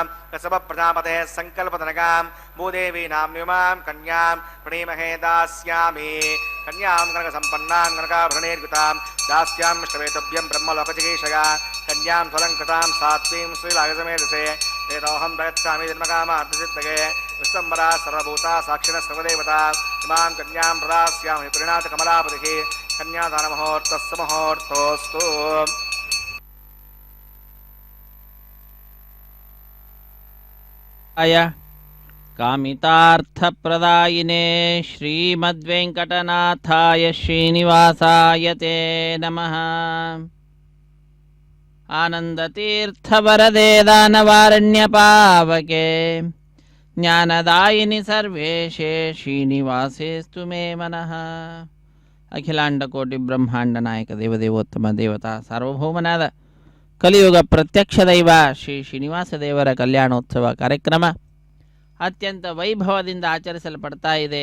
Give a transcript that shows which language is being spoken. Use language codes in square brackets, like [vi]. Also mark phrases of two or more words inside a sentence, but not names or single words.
[sa] ಕಸಬ ಪ್ರಜಾಪತೆ ಸಂಕಲ್ಪತನಕಾಂ ಭೂದೇವಿ ನಾಮ್ನಿಮಾಂ ಕನ್ಯಾಂ ಪ್ರಣೀಮಹೇ ದಾಸ್ಯಾಮಿ ಕನ್ಯಾಂ ಕನಕ ಸಂಪನ್ನಾಂ ಕನಕಾಭರಣೇರ್ಯುತಾಂ ದಾಸ್ಯಾಂ ಶ್ರವೇತಭ್ಯಂ ಬ್ರಹ್ಮಲೋಕಚಿಕೀಷಯ ಕನ್ಯಾಂ ಸ್ವಲಂಕೃತಾಂ ಸಾತ್ವೀಂ ಶ್ರೀಲಾಗಸಮೇಧಸೆ ವೇದೋಹಂ ಪ್ರಯಚ್ಛಾಮಿ ಜನ್ಮಕಾಮಾರ್ಥಸಿದ್ಧಗೆ ವಿಶ್ವಂಬರಾ ಸರ್ವಭೂತಾ ಸಾಕ್ಷಿಣ ಸರ್ವದೇವತಾ ಇಮಾಂ ಕನ್ಯಾಂ ಪ್ರದಾಸ್ಯಾಮಿ ಪರಿಣಾತ ಕಮಲಾಪತಿಃ ಕನ್ಯಾದಾನಮುಹೂರ್ತಸ್ಸ ಮುಹೂರ್ತೋऽस्तु ಕಾಮಿತಾರ್ಥಪ್ರದಾಯಿನೇ ಶ್ರೀಮದ್ವೆಂಕಟನಾಥಾಯ ಶ್ರೀನಿವಾಸಾಯ ತೇ ನಮಃ. ಆನಂದತೀರ್ಥವರದೇ ದಾನವಾರಣ್ಯಪಾವಕೆ ಜ್ಞಾನದಾಯಿನಿ ಸರ್ವೇಶೇ ಶ್ರೀನಿವಾಸೇಸ್ತು ಮೇ ಮನಃ. [kn] ಅಖಿಲಾಂಡಕೋಟಿ ಬ್ರಹ್ಮಾಂಡ ನಾಯಕ ದೇವದೇವೋತ್ತಮ ದೇವತಾ ಸಾರ್ವಭೌಮನಾದ ಕಲಿಯುಗ ಪ್ರತ್ಯಕ್ಷ ದೈವ ಶ್ರೀ ಶ್ರೀನಿವಾಸ ದೇವರ ಕಲ್ಯಾಣೋತ್ಸವ ಕಾರ್ಯಕ್ರಮ ಅತ್ಯಂತ ವೈಭವದಿಂದ ಆಚರಿಸಲ್ಪಡ್ತಾ ಇದೆ.